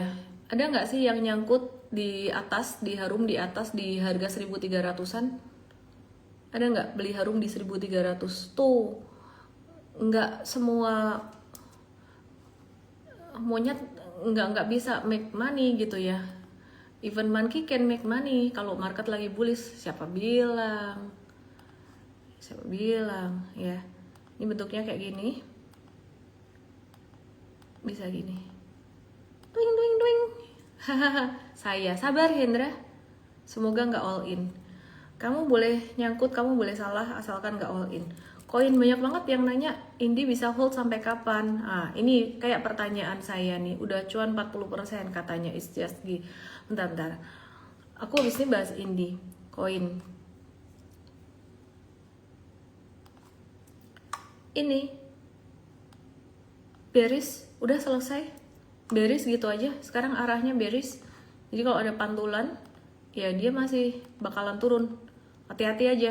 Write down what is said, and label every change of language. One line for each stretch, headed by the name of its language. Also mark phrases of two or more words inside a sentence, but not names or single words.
Indonesian: Ada nggak sih yang nyangkut di atas, di Harum di atas di harga 1.300-an? Ada nggak beli Harum di 1.300? Tuh, nggak semua monyet nggak bisa
English: make money
Indonesian: gitu ya.
English: Even monkey can make money kalau market lagi bullish.
Indonesian: Siapa bilang ya. Ini bentuknya kayak gini, bisa gini, twing. Saya sabar Hendra, semoga nggak
English: all in.
Indonesian: Kamu boleh nyangkut, kamu boleh salah, asalkan nggak
English: all in.
Indonesian: Koin banyak banget yang nanya, Indi bisa hold sampai kapan? Ini kayak pertanyaan saya nih, udah cuan 40% katanya,
English: it's just bentar.
Indonesian: Aku habis ini bahas Indi, koin. Ini bearish, udah selesai. Bearish gitu aja, sekarang arahnya bearish. Jadi kalau ada pantulan ya dia masih bakalan turun, hati-hati aja.